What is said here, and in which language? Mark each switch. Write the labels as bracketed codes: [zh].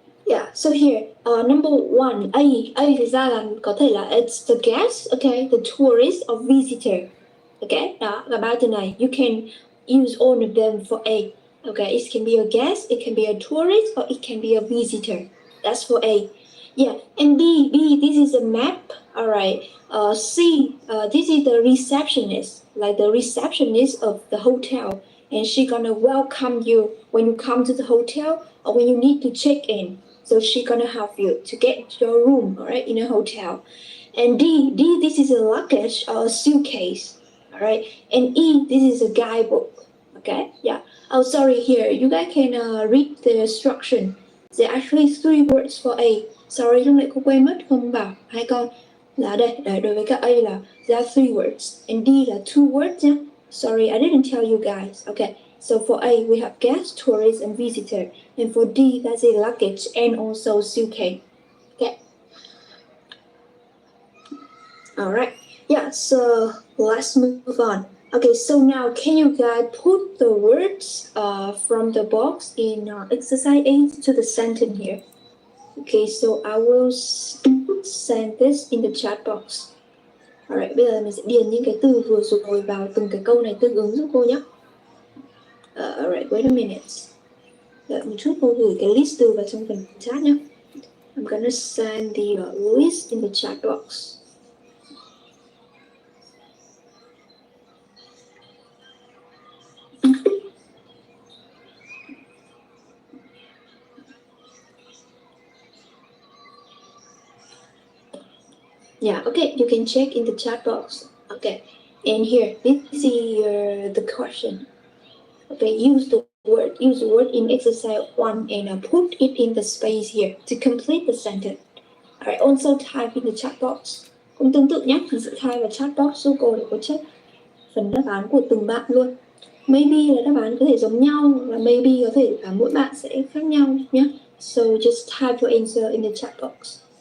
[en] Yeah, so here, number one, A [vi] thực ra là có thể là [en] it's the guest, okay, the tourist or visitor. [vi] Okay, đó là ba từ này. [en] You can use all of them for A. Okay, it can be a guest, it can be a tourist, or it can be a visitor. That's for A. Yeah, and B, this is a map. All right. C, this is the receptionist, like the receptionist of the hotel, and she gonna welcome you when you come to the hotel or when you need to check in. So she gonna help you to get your room, all right, in a hotel. And D, this is a luggage or a suitcase, all right. And E, this is a guidebook. Okay, yeah. Oh, sorry. Here, you guys can read the instruction. There are actually three words for A. [vi] Sorry, lúc nãy cô quên mất không bảo hai con là đây. Đối với các [en] A là there are three words and D là two words nhé. Sorry, I didn't tell you guys. Okay, so for A we have guest, tourist, and visitor, and for D that's a luggage and also suitcase. Okay. All right. Yeah. So let's move on. Okay. So now, can you guys put the words from the box in exercise 8 to the sentence here? Okay. So I will send this in the chat box. [vi] Alright, bây giờ mình sẽ điền những cái từ vừa rồi vào từng cái câu này tương ứng giúp cô nhé. [en] Alright, wait a minute. [vi] Đợi một chút, cô gửi cái list từ vào trong phần chat nhé. [en] I'm gonna send the list in the chat box. Yeah, okay, you can check in the chat box. Okay, and here, this is the question. Okay, use the word in exercise 1 and put it in the space here to complete the sentence. Alright, also type in the chat box. [vi] Cũng tương tự nhé, mình sẽ type vào chat box giúp cô để cô check phần đáp án của từng bạn luôn. Maybe là đáp án có thể giống nhau, là maybe có thể là mỗi bạn sẽ khác nhau nhé. [en] So just type your answer in the chat box.